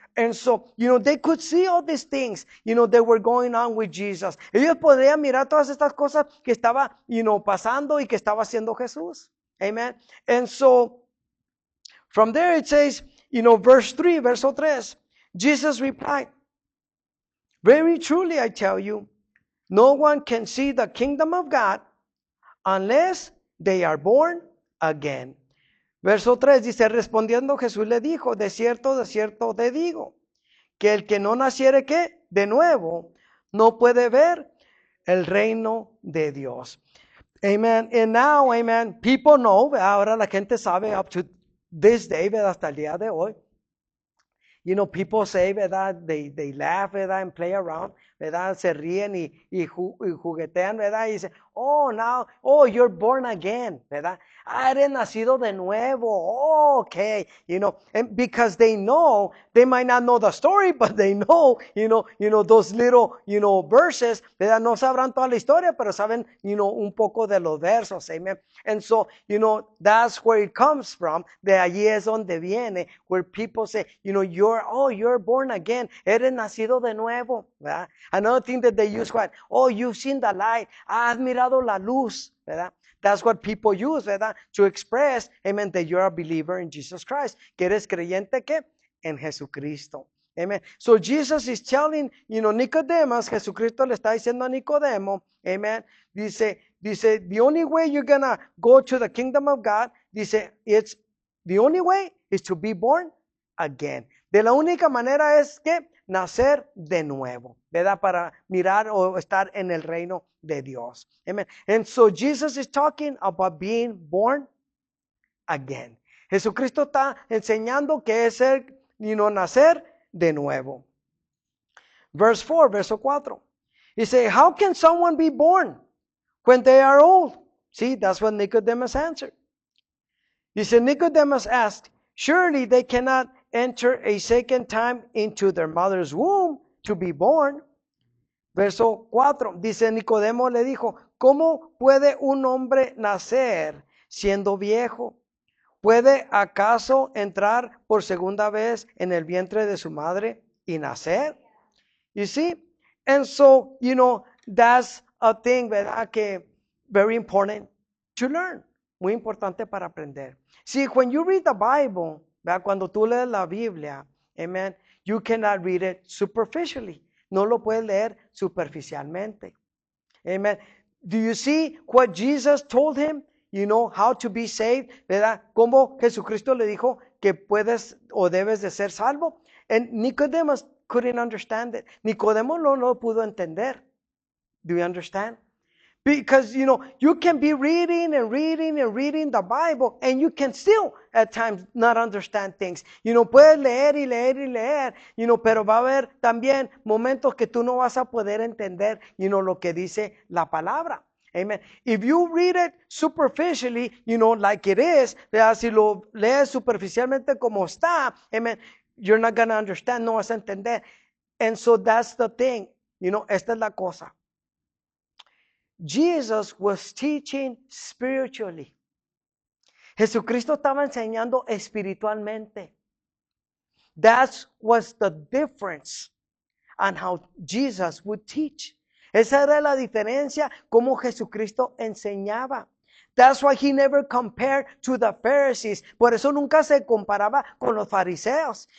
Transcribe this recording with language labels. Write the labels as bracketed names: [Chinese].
[English] And so, they could see all these things, that were going on with Jesus. [Spanish] Ellos podrían mirar todas estas cosas que estaba, pasando y que estaba haciendo Jesús. Amen. [English] And so, from there it says, verse 3, [Spanish] verso 3, [English] Jesus replied, very truly I tell you, no one can see the kingdom of God unless they are born again. [Spanish] Verso 3 dice, respondiendo Jesús le dijo, de cierto te digo, que el que no naciere, ¿qué? De nuevo, no puede ver el reino de Dios. Amen. [English] And now, amen, people know, [Spanish] ahora la gente sabe [English] up to this day, [Spanish] ¿verdad? Hasta el día de hoy. [English] People say, ¿verdad? They laugh, ¿verdad? And play around, ¿verdad? [Spanish] Se ríen y juguetean, ¿verdad? Y dicen, [English] you're born again, [Spanish] ¿verdad? Eres nacido de nuevo. Oh, okay. [English] And because they know, they might not know the story, but they know, those little, verses, ¿verdad? [Spanish] No sabrán toda la historia, pero saben, un poco de los versos, amen. [English] And so, that's where it comes from. [Spanish] De allí es donde viene, [English] where people say, you're born again. [Spanish] Eres nacido de nuevo, ¿verdad? [English] Another thing that they use, what? You've seen the light. [Spanish] Has mirado la luz, ¿verdad? [English] That's what people use, ¿verdad? To express, amen, that you're a believer in Jesus Christ. [Spanish] Que eres creyente, ¿qué? En Jesucristo. Amen. [English] So Jesus is telling, Nicodemus, [Spanish] Jesucristo le está diciendo a Nicodemo, amen. [English] Dice, the only way you're gonna go to the kingdom of God, dice, the only way is to be born again. [Spanish] De la única manera es que nacer de nuevo, ¿verdad? Para mirar o estar en el reino de Dios. Amen. [English] And so Jesus is talking about being born again. [Spanish] Jesucristo está enseñando que es ser, nacer de nuevo. [English] Verse 4, [Spanish] verso 4. [English] He said, how can someone be born when they are old? See, that's what Nicodemus answered. He said, Nicodemus asked, surely they cannot enter a second time into their mother's womb to be born. [Spanish] Verso 4, dice Nicodemo le dijo, ¿cómo puede un hombre nacer siendo viejo? ¿puede acaso entrar por segunda vez en el vientre de su madre y nacer? [English] You see? And so, that's a thing, ¿verdad? Que very important to learn. [Spanish] Muy importante para aprender. [English] See, when you read the Bible, ¿verdad? [Spanish] Cuando tú lees la Biblia, [English] amen, you cannot read it superficially. [Spanish] No lo puedes leer superficialmente. Amen. [English] Do you see what Jesus told him? How to be saved, ¿verdad? [Spanish] Como Jesucristo le dijo que puedes o debes de ser salvo. [English] And Nicodemus couldn't understand it. [Spanish] Nicodemo no lo pudo entender. [English] Do you understand? Because, you can be reading and reading and reading the Bible and you can still at times not understand things. [Spanish] Puedes leer y leer y leer, pero va a haber también momentos que tú no vas a poder entender, lo que dice la palabra. [English] Amen. If you read it superficially, like it is, [Spanish] si lo lees superficialmente como está, [English] amen, you're not going to understand, [Spanish] no vas a entender. [English] And so that's the thing, [Spanish] esta es la cosa. [English] Jesus was teaching spiritually. [Spanish] Jesucristo estaba enseñando espiritualmente. [English] That was the difference on how Jesus would teach. [Spanish] Esa era la diferencia como Jesucristo enseñaba. [English] That's why he never compared to the Pharisees. [Spanish] Por eso nunca se comparaba con los fariseos.